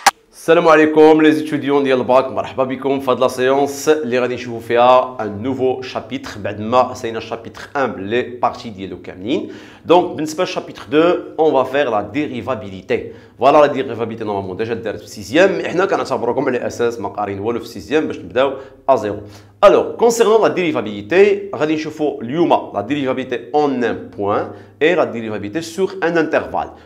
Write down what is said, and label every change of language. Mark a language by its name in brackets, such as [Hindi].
[Arabic] Salam alaikum [French] les étudiants [Arabic] ديال الباك, مرحبا بكم في هذه لا séance اللي غادي نشوفوا فيها [French] un nouveau chapitre [Arabic] بعد ما سالينا [French] chapitre 1 les parties [Arabic] ديالو كاملين. [French] Donc [Arabic] بالنسبه [French] chapitre 2 on va faire la dérivabilité. Voilà la dérivabilité normalement déjà دارت في 6e, mais [Arabic] حنا كنعتبروكم على اساس ما قارين والو في [French] 6e [Arabic] باش نبداو [French] à 0. Alors concernant la dérivabilité [Arabic] غادي نشوفوا اليوم [French] la dérivabilité en un point et la dérivabilité sur un intervalle.